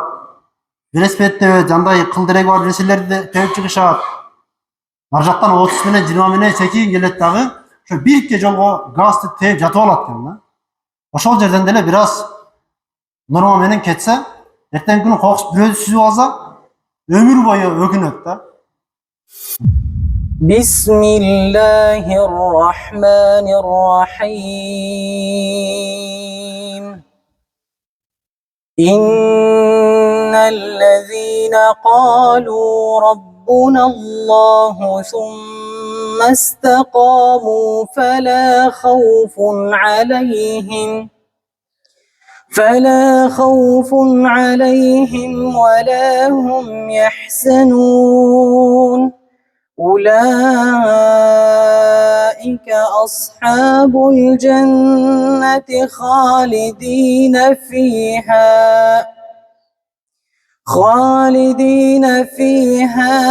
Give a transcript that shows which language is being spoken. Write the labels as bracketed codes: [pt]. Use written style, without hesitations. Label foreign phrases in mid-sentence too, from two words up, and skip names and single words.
[ky] Велосипедде жандай кылдыреги бар нерселерди теуп чыгышат. Ар жактан 30 менен 20 менен секин келет дагы. Ошо бирке жолго газды теуп жатып алат экен да. Ошол жерден деле бир аз норма менен кетсе, эртеңки күнү кокус бирөөдү сүзүп алса, өмүр бою өкүнөт да. [ar] بسم الله الرحمن الرحيم. إن الذين قالوا ربنا الله ثم استقاموا فلا خوف عليهم فلا خوف عليهم ولا هم يحزنون أولئك أصحاب الجنة خالدين فيها